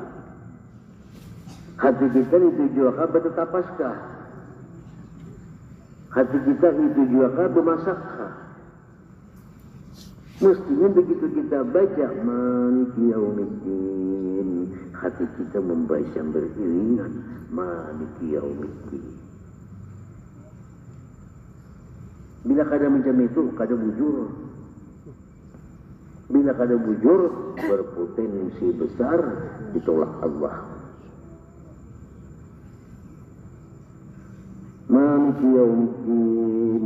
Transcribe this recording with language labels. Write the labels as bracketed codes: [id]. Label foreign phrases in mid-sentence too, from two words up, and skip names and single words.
[id] Hati kita ditujukan bertetapaskah? Hati kita ditujukan bermasakkah? Mestinya begitu kita baca [ar] مالك يوم الدين, [id] hati kita membaca beriringan [ar] مالك يوم الدين. [bjn] Bila kada macam itu, kada bujur. Bila kada bujur, berpotensi besar ditolak Allah. [ar] مالك يوم الدين.